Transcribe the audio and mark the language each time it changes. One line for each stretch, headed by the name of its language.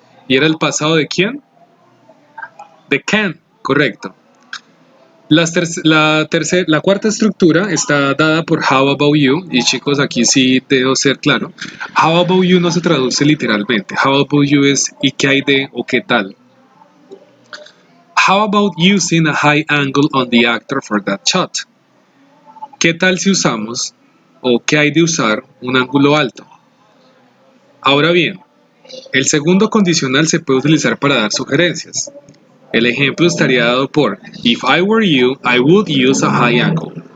Spanish: ¿Y era el pasado de quién? De can, correcto. La cuarta estructura está dada por
English: how about you.
Spanish: Y chicos, aquí sí debo ser claro.
English: How about you
Spanish: no se traduce literalmente.
English: How about you
Spanish: es ¿y qué hay de o qué tal?
English: How about using a high angle on the actor for that shot?
Spanish: ¿Qué tal si usamos o qué hay de usar un ángulo alto? Ahora bien, el segundo condicional se puede utilizar para dar sugerencias. El ejemplo estaría dado por
English: if I were you, I would use a high angle.